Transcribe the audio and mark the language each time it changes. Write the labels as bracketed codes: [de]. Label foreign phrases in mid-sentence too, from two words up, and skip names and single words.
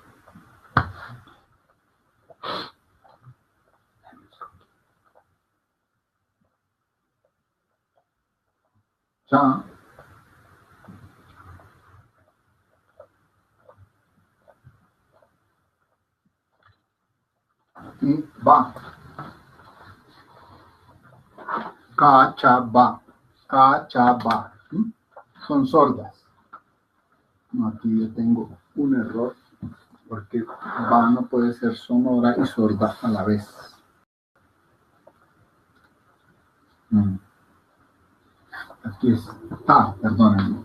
[es] cha, y ba. Ka, cha, ba. Ka, cha, ba. ¿Sí? Son sordas. No, aquí yo tengo un error, porque ba no puede ser sonora y sorda a la vez. Aquí es ta, perdónenme.